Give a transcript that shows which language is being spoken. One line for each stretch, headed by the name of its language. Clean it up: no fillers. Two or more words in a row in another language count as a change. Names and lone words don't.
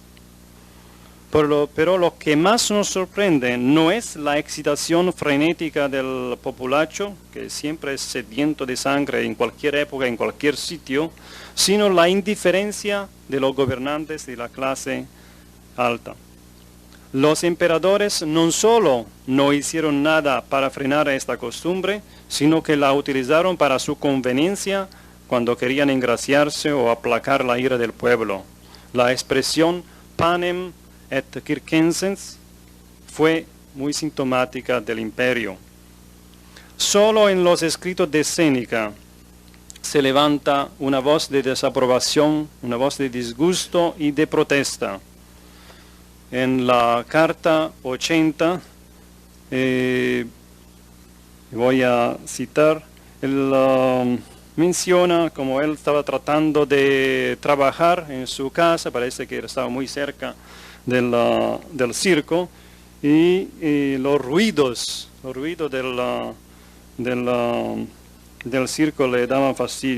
Spanish: Pero lo que más nos sorprende no es la excitación frenética del populacho, que siempre es sediento de sangre en cualquier época, en cualquier sitio, sino la indiferencia de los gobernantes de la clase alta. Los emperadores no solo no hicieron nada para frenar esta costumbre, sino que la utilizaron para su conveniencia cuando querían engraciarse o aplacar la ira del pueblo. La expresión
Latin: panem et circenses
Spanish: fue muy sintomática del imperio. Solo en los escritos de Séneca se levanta una voz de desaprobación, una voz de disgusto y de protesta. En la carta 80, voy a citar, él menciona como él estaba tratando de trabajar en su casa, parece que estaba muy cerca del circo, y los ruidos del circo le daban fastidio.